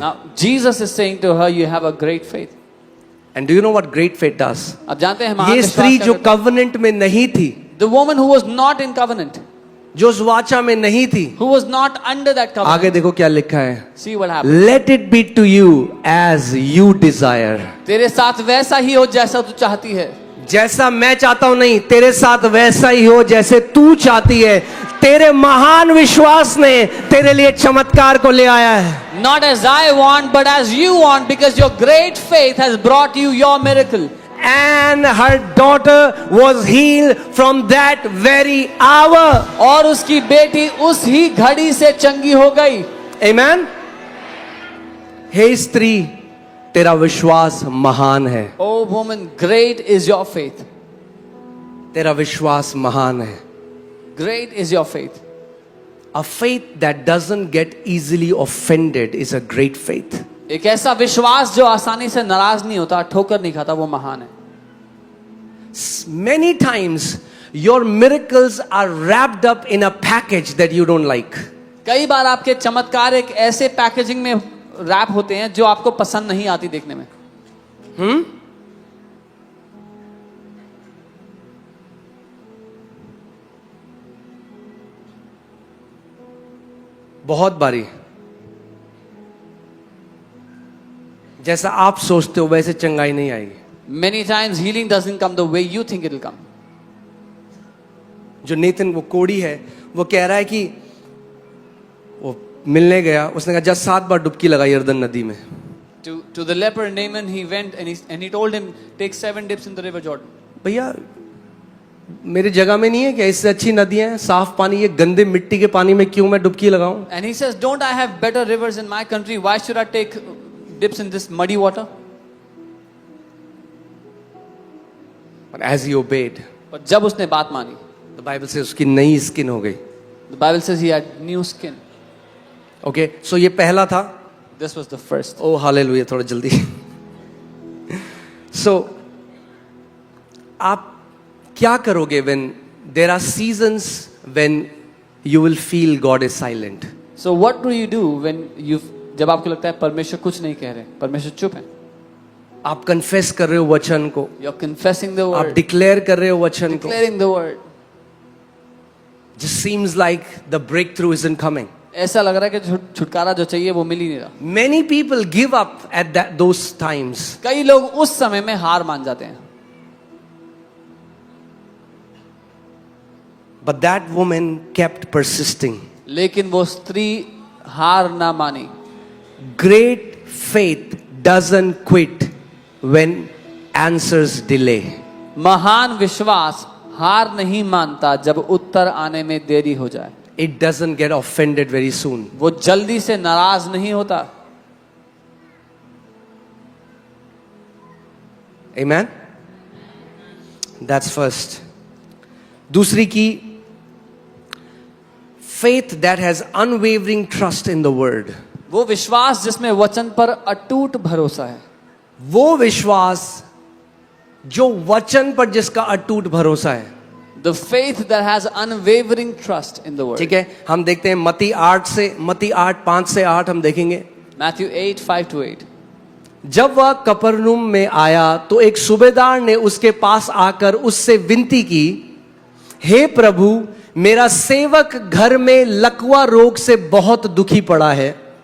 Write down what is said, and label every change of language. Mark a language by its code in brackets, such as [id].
[en] Now Jesus is saying to her, you have a great faith. And do you know what great faith does? [hi] अब जानते हैं महान ये विश्वास स्त्री क्या जो करता है? कवनेंट में नहीं थी, [en] The woman who was not in covenant, [hi] जो उस वाचा में नहीं थी, [en] who was not under that covenant. [hi] आगे देखो क्या लिखा है, [en] See what happened. let it be to you as you desire. [hi] तेरे साथ वैसा ही हो जैसा तू चाहती है. जैसा मैं चाहता हूं नहीं, तेरे साथ वैसा ही हो जैसे तू चाहती है. तेरे महान विश्वास ने तेरे लिए चमत्कार को ले आया है. [en] Not as I want, but as you want, because your great faith has brought you your miracle. And her daughter was healed from that very hour. [hi] और उसकी बेटी उस ही घड़ी से चंगी हो गई. Amen. हे स्त्री तेरा विश्वास महान है. [en] Oh woman, great is your faith. [hi] तेरा विश्वास महान है. [en] Great is your faith. A faith that doesn't get easily offended is a great faith. [hi] एक ऐसा विश्वास जो आसानी से नाराज नहीं होता, ठोकर नहीं खाता, वो महान है. [en] Many times your miracles are wrapped up in a package that you don't like. [hi] कई बार आपके चमत्कार एक ऐसे पैकेजिंग में रैप होते हैं जो आपको पसंद नहीं आती देखने में. बहुत बारी जैसा आप सोचते हो वैसे चंगाई नहीं आएगी. [en] Many times healing doesn't come the way you think it will come. [hi] जो नेथन वो कोड़ी है, वो कह रहा है कि वो मिलने गया, उसने कहा जा 7 बार डुबकी लगाई यरदन नदी में. [en] To the leper Naaman, he went and he told him, take 7 dips in the river Jordan. [hi] भैया मेरे जगह में नहीं है क्या, इससे अच्छी नदियां हैं, साफ पानी, ये गंदे मिट्टी के पानी में क्यों मैं डुबकी लगाऊं? [en] And he says, don't I have better rivers in my country? Why should I take dips in this muddy water? But as he obeyed, [hi] But जब उसने बात मानी, [en] the Bible says [hi] उसकी नई स्किन हो गई. [en] the Bible says he had new skin. [hi] Okay, so ये पहला था. [en] This was the first. [hi] Oh hallelujah, थोड़ा जल्दी. [en] So [hi] आप क्या करोगे [en] when there are seasons when you will feel God is silent? So what do you do when [hi] जब आपको लगता है परमेश्वर कुछ नहीं कह रहे, परमेश्वर चुप है? आप कन्फेस कर रहे हो वचन को, [en] You're confessing the [hi] आप [en] word, [hi] डिक्लेयर कर रहे हो वचन को. [en] declaring the word. Just seems like the breakthrough isn't coming. [hi] ऐसा लग रहा है कि छुटकारा जो चाहिए वो मिल ही नहीं रहा. [en] Many people give up at those times. [hi] कई लोग उस समय में हार मान जाते हैं. [en] But that woman kept persisting. [hi] लेकिन वो स्त्री हार ना मानी. [en] Great faith doesn't quit when answers delay. [hi] महान विश्वास हार नहीं मानता जब उत्तर आने में देरी हो जाए. [en] It doesn't get offended very soon. [hi] वो जल्दी से नाराज नहीं होता. [en] Amen? That's first. [hi] दूसरी की, [en] faith that has unwavering trust in the word. [hi] वो विश्वास जिसमें वचन पर अटूट भरोसा है. वो विश्वास जो वचन पर जिसका अटूट भरोसा है. [en] The faith that has unwavering trust in the word. [hi] ठीक है, हम देखते हैं मत्ती 8 5 से 8 हम देखेंगे. [en] Matthew 8 5 to 8. [hi] जब वह कफरनहूम में आया तो एक सूबेदार ने उसके पास आकर उससे विनती की, हे प्रभु, मेरा सेवक घर में लकवा रोग से बहुत दुखी पड़ा है.